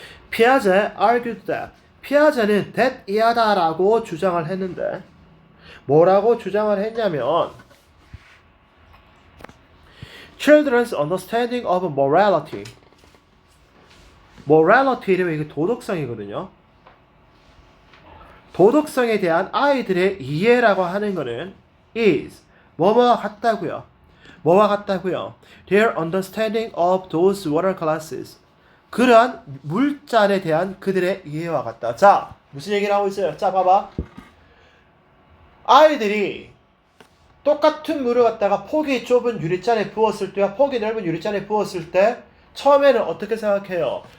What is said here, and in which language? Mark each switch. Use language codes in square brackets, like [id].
[en] Piaget argued that [ko] 피아제는 that 이하다라고 주장을 했는데 뭐라고 주장을 했냐면 [en] Children's understanding of morality. [ko] morality는 이게 도덕성이거든요. 도덕성에 대한 아이들의 이해라고 하는 것은 is 뭐와 같다고요. 뭐와 같다고요. [en] Their understanding of those water classes. [ko] 그러한 물잔에 대한 그들의 이해와 같다. 자, 무슨 얘기를 하고 있어요? 자, 봐봐. 아이들이 똑같은 물을 갖다가 폭이 좁은 유리잔에 부었을 때와 폭이 넓은 유리잔에 부었을 때 처음에는 어떻게 생각해요?